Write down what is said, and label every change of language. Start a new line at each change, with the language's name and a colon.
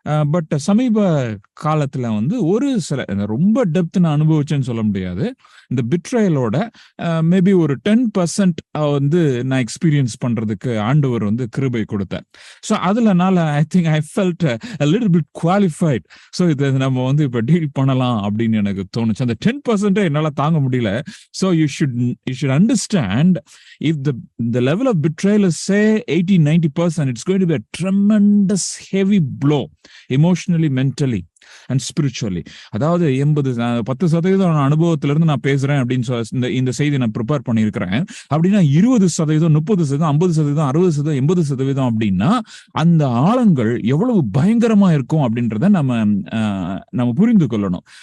Tamil: But சமீப காலத்துல ஒரு சில ரொம்ப டெப்த் நான் அனுபவிச்சேன்னு சொல்ல முடியாது. இந்த பிட்ரயலோட மேபி ஒரு 10% நான் எக்ஸ்பீரியன்ஸ் பண்றதுக்கு ஆண்டவர் கிருபை கொடுத்தார். So அதுலனால
English: I think I felt a little bit qualified.
Tamil: So இதை நம்ம இப்ப டீல் பண்ணலாம் அப்படின்னு எனக்கு தோணுச்சு. அந்த 10% என்னால தாங்க முடியல.
English: So you should understand, if the level of betrayal is say 80-90%, it's going to be a tremendous heavy blow emotionally, mentally and spiritually.
Tamil: அதாவது 10% அனுபவத்திலிருந்து நான் பேசுறேன் அப்படின்னு இந்த செய்தி நான் ப்ரிப்பேர் பண்ணியிருக்கிறேன். அப்படின்னா 20%, 30%, 50%, 60%, 80% அப்படின்னா அந்த ஆழங்கள் எவ்வளவு பயங்கரமா இருக்கும் அப்படின்றத நம்ம புரிந்து கொள்ளணும்.